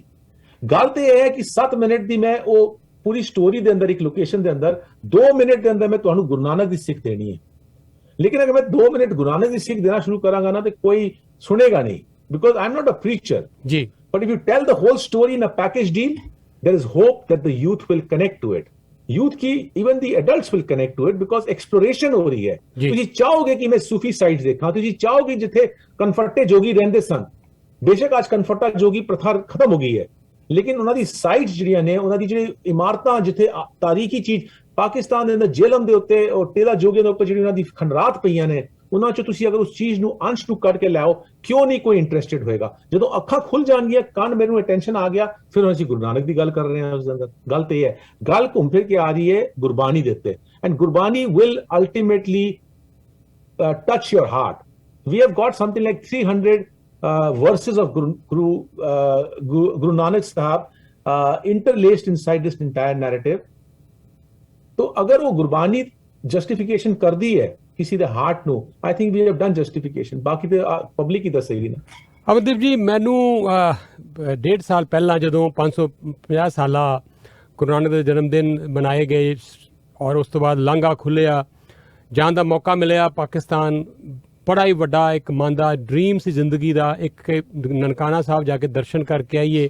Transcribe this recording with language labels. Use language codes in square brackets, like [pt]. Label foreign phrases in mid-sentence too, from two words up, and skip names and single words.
[pa] ਗੱਲ ਤੇ ਇਹ ਹੈ ਕਿ 7 ਮਿੰਟ ਦੀ ਮੈਂ ਉਹ ਪੂਰੀ ਸਟੋਰੀ ਦੇ ਅੰਦਰ ਇੱਕ ਲੋਕੇਸ਼ਨ ਦੇ ਅੰਦਰ 2 ਮਿੰਟ ਦੇ ਅੰਦਰ ਮੈਂ ਤੁਹਾਨੂੰ ਗੁਰੂ ਨਾਨਕ ਦੀ ਸਿੱਖ ਦੇਣੀ ਹੈ। ਲੇਕਿਨ ਅਗਰ ਮੈਂ 2 ਮਿੰਟ ਗੁਰੂ ਨਾਨਕ ਦੀ ਸਿੱਖ ਦੇਣਾ ਸ਼ੁਰੂ ਕਰਾਂਗਾ ਨਾ ਤੇ ਕੋਈ ਸੁਣੇਗਾ ਨਹੀਂ, [en] because I am not a preacher [pa] ਜੀ। [en] but if you tell the whole story in a package deal, there is hope that the youth will connect to it. Youth की even the adults will connect to it because exploration [pa] ਹੋ ਰਹੀ ਹੈ। ਤੁਸੀਂ ਚਾਹੋਗੇ ਕਿ ਮੈਂ ਸੂਫੀ ਸਾਈਟਸ ਦੇਖਾਂ, ਤੁਸੀਂ ਚਾਹੋਗੇ ਜਿੱਥੇ ਕਨਫਰਟੇ ਜੋਗੀ ਰਹਿੰਦੇ ਸਨ। ਬੇਸ਼ੱਕ ਅੱਜ ਕਨਫਰਟਾ ਜੋਗੀ ਪ੍ਰਥਾ ਖਤਮ ਹੋ ਗਈ ਹੈ, ਲੇਕਿਨ ਉਹਨਾਂ ਦੀ ਸਾਈਟਸ ਜਿਹੜੀਆਂ ਨੇ, ਉਹਨਾਂ ਦੀ ਜਿਹੜੀ ਇਮਾਰਤਾਂ ਜਿੱਥੇ ਤਾਰੀਖੀ ਚੀਜ਼ ਪਾਕਿਸਤਾਨ ਦੇ ਅੰਦਰ ਜੇਲਮ ਦੇ ਉੱਤੇ ਔਰ ਟੇਲਾ ਜੋਗੇ ਦੇ ਉੱਪਰ ਜਿਹੜੀ ਉਹਨਾਂ ਦੀ ਖੰਡਰਾਤ ਪਈਆਂ ਨੇ, ਉਹਨਾਂ ਚੋਂ ਤੁਸੀਂ ਅਗਰ ਉਸ ਚੀਜ਼ ਨੂੰ ਅੰਸ਼ ਨੂੰ ਕੱਢ ਕੇ ਲਿਆਓ, ਕਿਉਂ ਨਹੀਂ ਕੋਈ ਇੰਟਰਸਟਿਡ ਹੋਏਗਾ। ਜਦੋਂ ਅੱਖਾਂ ਖੁੱਲ ਜਾਣਗੀਆਂ, ਕੰਨ ਮੈਨੂੰ ਅਟੈਂਸ਼ਨ ਆ ਗਿਆ, ਫਿਰ ਹੁਣ ਅਸੀਂ ਗੁਰੂ ਨਾਨਕ ਦੀ ਗੱਲ ਕਰ ਰਹੇ ਹਾਂ। ਉਸ ਦੇ ਅੰਦਰ ਗੱਲ ਤੇ ਇਹ ਹੈ, ਗੱਲ ਘੁੰਮ ਫਿਰ ਕੇ ਆ ਰਹੀ ਹੈ ਗੁਰਬਾਣੀ ਦੇ ਉੱਤੇ, ਐਂਡ ਗੁਰਬਾਣੀ [en] will ultimately touch your heart. We have got something like 300 verses of Guru Nanak Sahib interlaced inside this entire narrative. [hi] तो अगर वो गुरबानी जस्टिफिकेशन कर दी है किसी [pa] ਦੇ ਹਾਰਟ ਨੂੰ, [en] I think we have done justification. [pa] ਬਾਕੀ ਤੇ ਪਬਲਿਕ ਹੀ ਦੱਸੇਗੀ ਨਾ। ਅਮਰਦੀਪ ਜੀ, ਮੈਨੂੰ 1.5 ਸਾਲ ਪਹਿਲਾਂ ਜਦੋਂ 550 ਸਾਲਾ ਗੁਰੂ ਨਾਨਕ ਦੇ ਜਨਮ ਦਿਨ ਮਨਾਏ ਗਏ ਔਰ ਉਸ ਤੋਂ ਬਾਅਦ ਲਾਂਘਾ ਖੁੱਲ੍ਹਿਆ, ਜਾਣ ਦਾ ਮੌਕਾ ਮਿਲਿਆ ਪਾਕਿਸਤਾਨ, ਬੜਾ ਹੀ ਵੱਡਾ ਇੱਕ ਮਨ ਦਾ ਡ੍ਰੀਮ ਸੀ ਜ਼ਿੰਦਗੀ ਦਾ, ਇੱਕ ਨਨਕਾਣਾ ਸਾਹਿਬ ਜਾ ਕੇ ਦਰਸ਼ਨ ਕਰਕੇ ਆਈਏ।